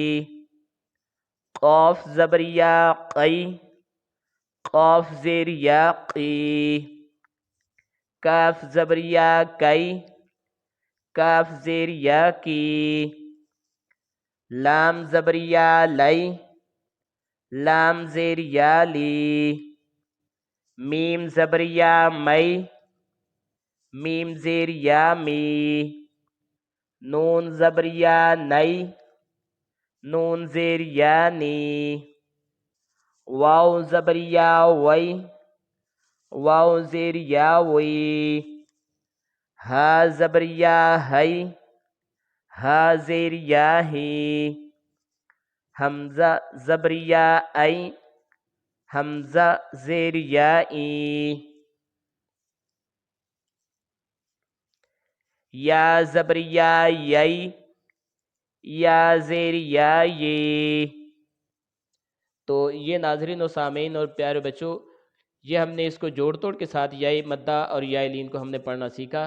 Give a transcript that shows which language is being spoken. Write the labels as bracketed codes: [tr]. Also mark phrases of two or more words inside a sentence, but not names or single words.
[ur] قاف زبر یا قی، قاف زیر یا قی، کاف زبر یا کی، کاف زیر یا کی، لام زبر یا لی، لام زیر یا لی، میم زبر یا می، میم زیر یا می، نون زبر یا نی، نون زیر یا نی، واو زبر یا وی، واو زیر یا وی، ہا زبر یا ہی، ہا زیر یا ہی، حمزہ زبر یا ای، حمزہ زیر یا ای، یا زبر یا یی، یا زیر یا یی، تو یہ ناظرین و سامعین اور پیارے بچوں، یہ ہم نے اس کو جوڑ توڑ کے ساتھ یائے مدہ اور یائے لین کو ہم نے پڑھنا سیکھا۔